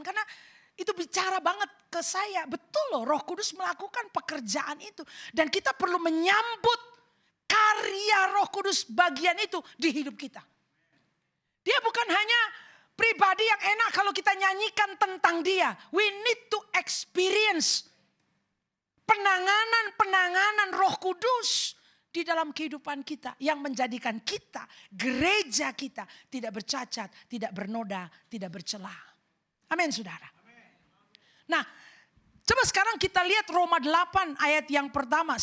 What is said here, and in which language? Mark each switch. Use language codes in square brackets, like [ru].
[id] Karena itu bicara banget ke saya. Betul loh, Roh Kudus melakukan pekerjaan itu. Dan kita perlu menyambut karya Roh Kudus bagian itu di hidup kita. Dia bukan hanya pribadi yang enak kalau kita nyanyikan tentang dia. [en] We need to experience [id] penanganan Roh Kudus di dalam kehidupan kita yang menjadikan kita, gereja kita tidak bercacat, tidak bernoda, tidak bercela. Amin, saudara. Nah, coba sekarang kita lihat Roma 8 ayat yang pertama.